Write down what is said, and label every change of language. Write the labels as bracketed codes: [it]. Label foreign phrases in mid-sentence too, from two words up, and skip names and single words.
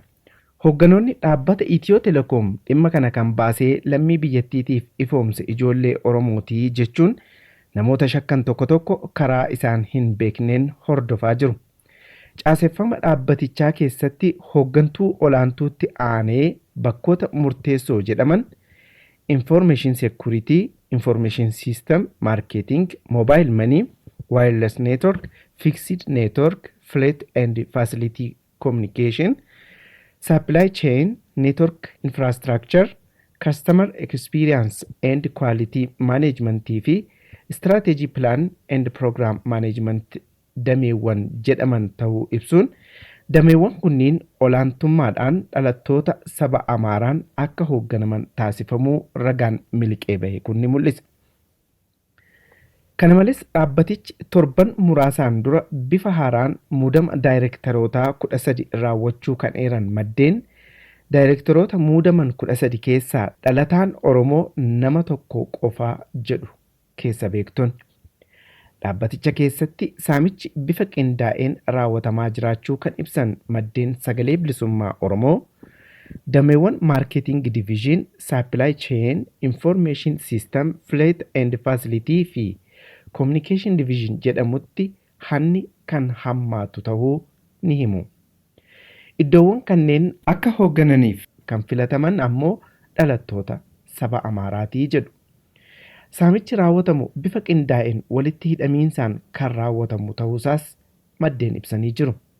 [om] Hoogganoonni dhaabbata Itiyoo Telekoom dhimma kana kan baasee lammii biyyattiitiif ifoomse ijoollee Oromootii jechuun namoota shakkan tokko tokko karaa isaan hin beekneen hordofaa jiru. Caaseffama dhaabbatichaa keessatti hooggantuu olaantuutti aanee bakkoota murteessoo jedhaman Information Security, Information System, Marketing, Mobile Money, Wireless Network, Fixed Network, Fleet and Facility Communication, Supply Chain, Network Infrastructure, Customer Experience and Quality Management fi Strategy Plan and Program Management dameewwan jedhaman ta'uu ibsuun dameewwan kunniin olaantummaadhaan dhalattoota saba Amaaraan akka hoogganaman taasifamuu ragaan miliqee bahe kun ni mul'isa. Kana malees dhaabbatichi torban muraasaan dura bifa haaraan muudama daayirektarootaa 13 raawwachuu kan eeran maddeen daayirektaroota muudaman 13 keessaa dhalataan Oromoo nama tokko qofaa jedhu keessa beektoonni. Dhaabbaticha keessatti saamichi bifa qindaa'een raawwatamaa jiraachuu kan ibsan maddeen sagalee bilisummaa Oromoo dameewwan Marketing Division, Supply Chain, Information System, Fleet and Facility fi Communication Division jedhamutti hanni kan hammaatu ta'uu ni himu. Iddoowwan kanneen akka hooggananiif kan filataman ammoo dhalattoota saba Amaaraatii jedhu. Saamichi raawwatamu bifa qindaa'een walitti hidhamiinsaan kan raawwatamu ta'uusaas maddeen ibsanii jiru.